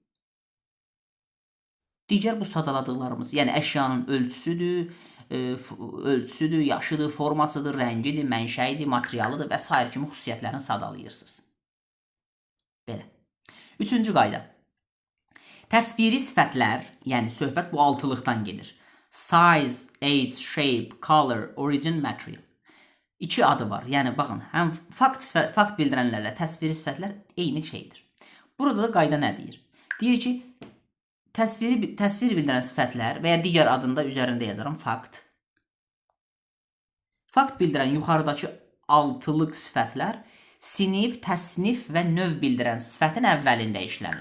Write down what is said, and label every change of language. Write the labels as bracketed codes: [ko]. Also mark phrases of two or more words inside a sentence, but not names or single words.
[az] Digər bu sadaladıqlarımız, yəni əşyanın ölçüsüdür, yaşıdır, formasıdır, rəngidir, mənşəyidir, materialıdır və s. kimi xüsusiyyətlərini sadalayırsınız. Belə. Üçüncü qayda. Təsviri sifətlər, yəni söhbət bu altılıqdan gedir. [en] Size, age, shape, color, origin, material. [az] İki adı var. Yəni, baxın, həm fakt bildirənlərlə təsviri sifətlər eyni şeydir. Burada da qayda nə deyir? Deyir ki, təsvir bildirən sifətlər və ya digər adında üzərində yazaram fakt. Fakt bildirən yuxarıdakı altılıq sifətlər sinif, təsnif və növ bildirən sifətin əvvəlində işlənir.